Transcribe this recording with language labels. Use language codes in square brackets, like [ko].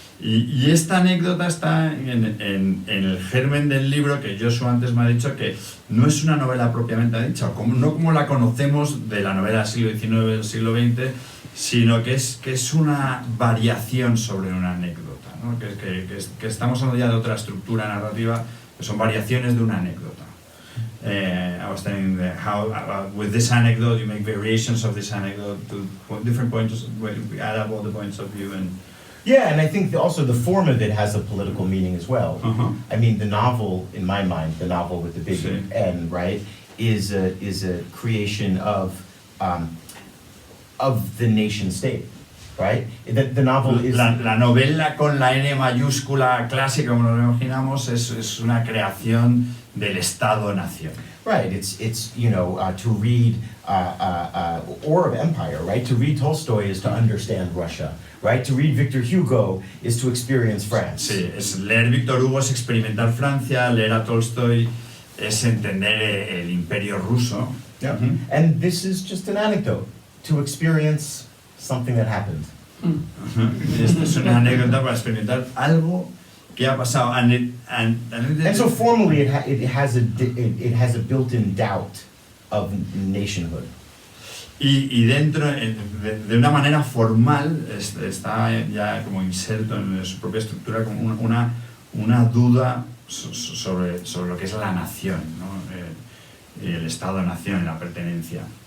[es] Y esta anécdota está en el germen del libro, que Joshua antes me ha dicho que no es una novela propiamente dicha, no como la conocemos de la novela del siglo XIX, del siglo XX, sino que es una variación sobre una anécdota, ¿no? Que estamos hablando ya de otra estructura narrativa, que son variaciones de una anécdota. [en] I was telling how with this anecdote you make variations of this anecdote to different points, where you add up all the points of view and... Yeah, and I think also the form of it has a political meaning as well. I mean, the novel, in my mind, the novel with the big N, right, is a creation of the nation state, right? The novel is... [es] La novela con la N mayúscula clásica, como nos imaginamos, es una creación del Estado-nación. [en] Right, it's you know, to read Or of Empire, right? To read Tolstoy is to understand Russia, right? To read Victor Hugo is to experience France. [es] Sí, leer Victor Hugo es experimentar Francia, leer a Tolstoy es entender el imperio ruso. [en] Yeah. And this is just an anecdote to experience something that happened. [es] Esta es una anécdota para experimentar algo ¿Qué ha pasado? [en] And so formally, it has a built-in doubt of nationhood. [es] Y dentro, de una manera formal, está ya como inserto en su propia estructura como una duda sobre lo que es la nación, ¿no? El Estado-nación, la pertenencia.